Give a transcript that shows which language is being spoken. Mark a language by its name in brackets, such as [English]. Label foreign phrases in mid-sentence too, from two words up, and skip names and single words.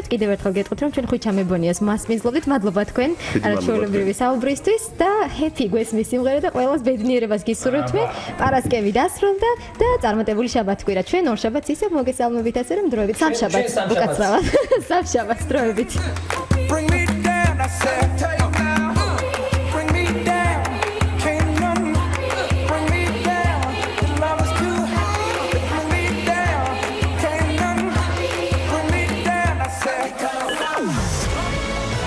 [Georgian] კიდევ ერთხელ გეტყვით, რომ ჩვენ ხუჩა მებონიას მასპინძლობთ. მადლობა თქვენ არაჩვეულებრივი საუბრისთვის და ჰეპი გვესმის სიმღერა და ყველას ბედნიერებას გისურვებთ. პარასკევი დასრულდა და წარმატებული შაბათ გვირა. ჩვენ ორ შაბათს ისევ მოგესალმებით, ასე რომ დროებით სამშაბათს უკაცრავად. სამშაბათს დროებით. [English] Bring me down, I said, take now. Bring me down. Can't none bring me down. The love is too high. Bring me down. Can't none bring me down, I said.